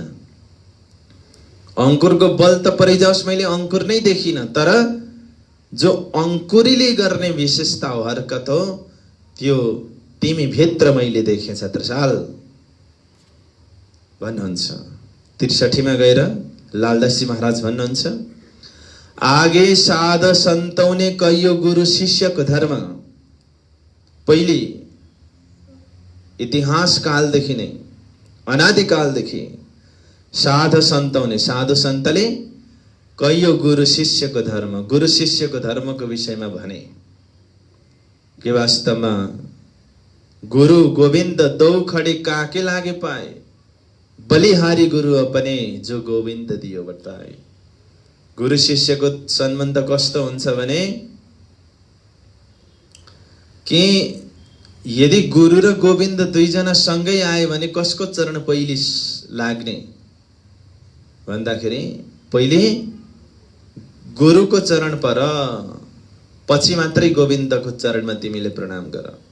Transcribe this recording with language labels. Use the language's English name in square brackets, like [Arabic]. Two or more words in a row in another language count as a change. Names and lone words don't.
[Nepali] अंकुरको बल त परिजाओस्, मैले अंकुर नै देखिनँ, तर जो अंकुरीले गर्ने विशेषता हो, हरकत हो, त्यो तिमी भित्र मैले देखेँ छत्रसाल भन्नुहुन्छ। 63 मा गएर लालदासजी महाराज भन्नुहुन्छ, आगे साध सन्तौने कहियो गुरु शिष्यको धर्म। पहिले इतिहास कालदेखि नै, अनादिकालदेखि साध सन्तौने, साधु सन्तले कहियो गुरु शिष्यको धर्म, गुरु शिष्यको धर्मको विषयमा भने कि वास्तवमा [Hindi] गुरु गोविंद दो खड़े काके लागे पाए, बलिहारी गुरु अपने जो गोविंद दियो बताए। [Nepali] गुरु शिष्यको सम्बन्ध कस्तो हुन्छ भने कि यदि गुरु र गोविंद दुईजना सँगै आए भने कसको चरण पहिले लाग्ने भन्दाखेरि पहिले गुरुको चरण पर, पछि मात्रै गोविन्दको चरणमा तिमीले प्रणाम गर।